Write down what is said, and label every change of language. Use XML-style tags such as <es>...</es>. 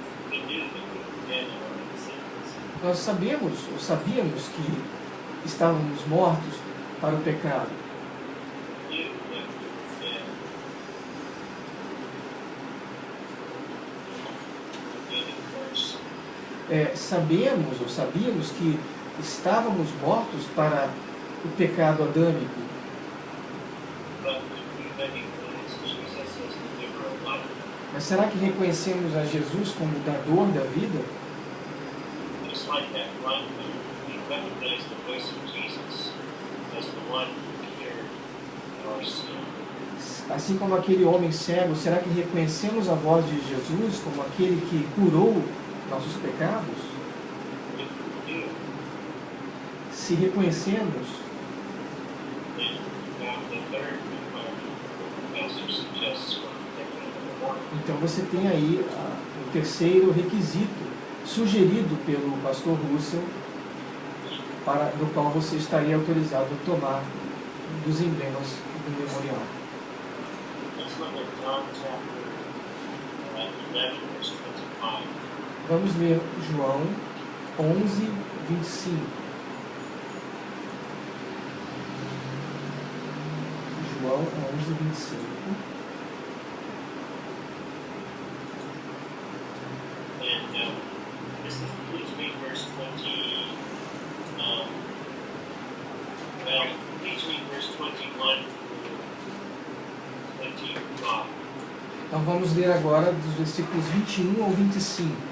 <en>We knew that we were dead in our sins.</en> <pt>Nós sabíamos que estávamos mortos para o pecado.</pt> <en>We knew that we were dead. And of course,</en> <pt>Sabíamos que estávamos mortos para o pecado adâmico.</pt> <en>but we recognize Jesus as the giver of life.</en> <pt>Mas será que reconhecemos a Jesus como o dador da vida?</pt> <en>Just like that blind man, we recognize the voice of Jesus as the one who cared for our sin.</en> <pt>Assim como aquele homem cego, será que reconhecemos a voz de Jesus como aquele que curou nossos pecados?</pt> <en>If we do,</en> <pt>Se reconhecemos,</pt> <en>then now the third requirement the pastor suggests for taking the morning.</en> <pt>então você tem aí o terceiro requisito sugerido pelo pastor Russell, no qual você estaria autorizado a tomar dos emblemas do memorial.</pt> <en>Let's look at John chapter 11, verse 25.</en> <pt>Vamos ler João 11, 25. João 11, 25.</pt> <en>And please read verse 20. Please read verse 21 through 25.</en> <pt>Então vamos ler agora dos versículos 21 ao 25.</pt>